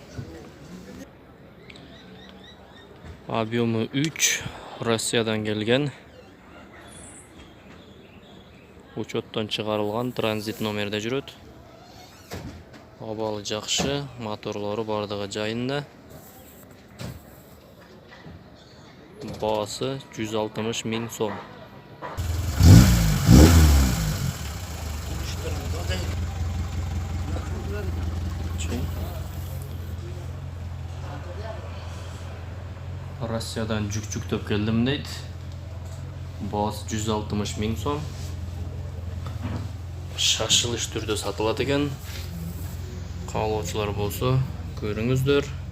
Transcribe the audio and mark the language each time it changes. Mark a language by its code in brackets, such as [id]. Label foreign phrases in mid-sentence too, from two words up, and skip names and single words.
[ky] Объемы 3, Россиядан келген. Учеттон чыгарылган, транзит номерде жүрөт. Абалы жакшы, моторлору бардыгы жайында. Баасы 160 ming so'm. Россиядан жүк-жүктөп келдим дейт. Баасы 160 ming so'm. Шашылыш түрдө сатылат экен. Каалоочулар болсо көрүңүздөр.